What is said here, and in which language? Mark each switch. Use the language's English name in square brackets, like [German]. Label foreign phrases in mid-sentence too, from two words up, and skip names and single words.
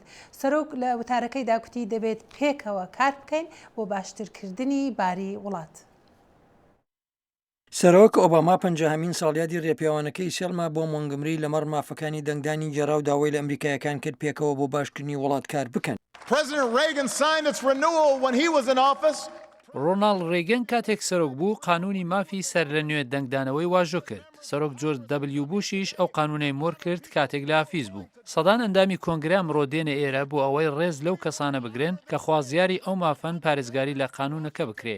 [Central Kurdish] سەرۆک لە وتارەکەیدا کوتی دەبێت پێکەوە کار بکەین بۆ باشترکردنی باری وڵات. سەرۆک ئۆباما 50مین ساڵیادی ڕێپیاوانەکەی سێڵما بۆ مۆنگمری لەمەڕ مافەکانی دەنگدانی گێڕا و داوای لە ئەمریکایەکان کرد پێکەوە بۆ باشکردنی وڵات کار بکەن. [English] President Reagan signed its renewal when he was in office. [Central Kurdish] ڕۆناڵد ڕێگەن کاتێک سەرۆک بوو قانونی مافی سەر لە نوێ دەنگدانەوەی واژۆ کرد. سەرۆک جۆرج دەبلیو بوشیش ئەو قانونەی مۆر کرد کاتێک لە ئافیز بوو. سەدان ئەندامی کۆنگرە ئەمڕۆ دێنە ئێرە بۆ ئەوەی ڕێز لەو کەسانە بگرن کە خوازیاری ئەو مافەن پارێزگاری لە قانونەکە بکرێ.